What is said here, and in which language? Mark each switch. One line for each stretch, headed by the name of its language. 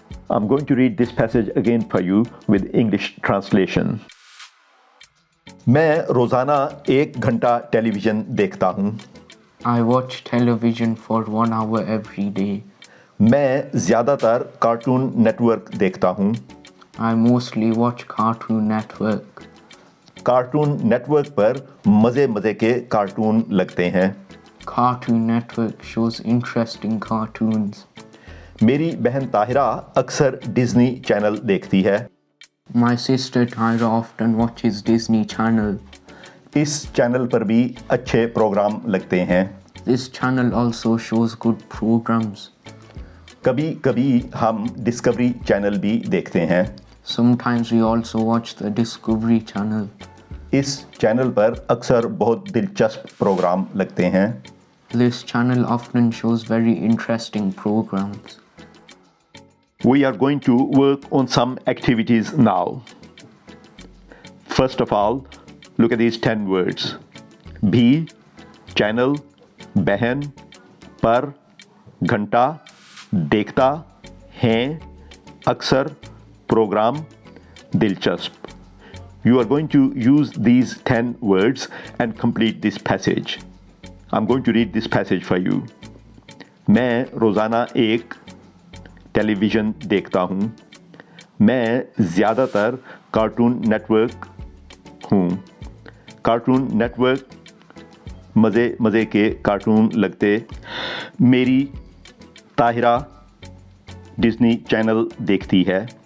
English: I'm going to read this passage again for you with English translation.
Urdu: میں روزانہ 1 گھنٹہ ٹیلی vision دیکھتا ہوں.
English: I watch television for 1 hour every day.
Urdu: میں زیادہ تر کارٹون نیٹ ورک دیکھتا ہوں.
English: I mostly watch Cartoon Network.
Urdu: Cartoon net work پر مزے کے کارٹون لگتے ہیں.
English: Cartoon Network shows interesting cartoons.
Urdu: میری بہن طاہرہ اکثر ڈزنی چینل دیکھتی ہے.
English: My sister Tyra often watches Disney Channel.
Urdu: اس channel پر بھی اچھے پروگرام لگتے ہیں.
English: This channel also shows good programs.
Urdu: کبھی کبھی ہم ڈسکوری چینل بھی دیکھتے ہیں.
English: Sometimes we also watch the Discovery Channel.
Urdu: اس channel پر اکثر بہت دلچسپ پروگرام لگتے ہیں.
English: This channel often shows very interesting programs. We are going to work on some activities now. First of all, look at these 10 words.
Urdu: بھی,
English: channel,
Urdu: بہن, پر, گھنٹا, دیکھتا, ہیں, اکثر, پروگرام, دلچسپ.
English: You are going to use these 10 words and complete this passage. I'm going to read this passage for you.
Urdu: میں روزانہ 1 ٹیلی vision دیکھتا ہوں. میں زیادہ تر کارٹون نیٹ ورک ہوں. کارٹون نیٹ ورک مزے کے کارٹون لگتے. میری طاہرہ ڈزنی چینل دیکھتی ہے.